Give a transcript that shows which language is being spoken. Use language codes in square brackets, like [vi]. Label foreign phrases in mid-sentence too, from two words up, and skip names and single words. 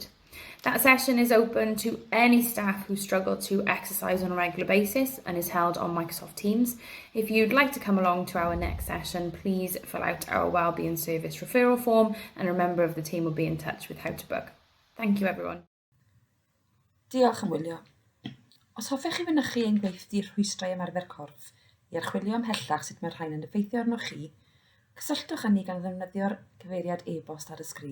[en] That session is open to any staff who struggle to exercise on a regular basis and is held on Microsoft Teams. If you'd like to come along to our next session, please fill out our Wellbeing Service referral form and a member of the team will be in touch with how to book. Thank you everyone. [cy] Diolch am wylio. Os hoffech chi fynychu ein gweithdy Rhwystr Ymarfer Corff I archwilio ymhellach sut mae'r rhain yn effeithio arnoch chi, cysylltwch â ni gan ddefnyddio'r cyfeiriad e-bost ar y sgrin.